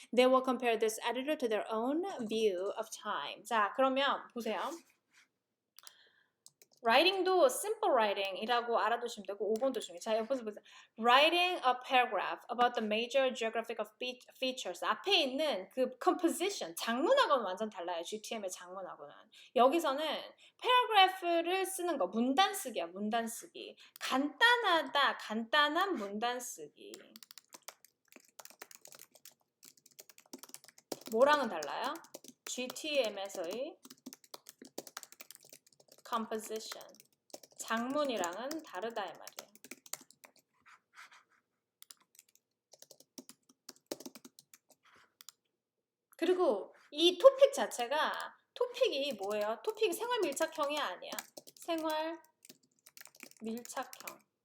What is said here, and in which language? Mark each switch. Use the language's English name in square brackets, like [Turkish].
[English] They will compare this attitude to their own view of time. [Korean] 자, 그러면 보세요. writing도 simple writing이라고 알아두시면 되고 5번도 중요해요. 자, 여기서 보세요. [English] Writing a paragraph about the major geographical features. [Korean] 앞에 있는 그 composition, 장문하고는 완전 달라요. GTM의 장문하고는. 여기서는 paragraph를 쓰는 거, 문단 쓰기야, 문단 쓰기. 간단하다, 간단한 문단 쓰기. 뭐랑은 달라요? GTM에서의 composition. 장문이랑은 다르다 이 말이에요. 그리고 이 토픽 자체가 토픽이 뭐예요? 토픽이 생활 밀착형이 아니야. 생활 밀착형.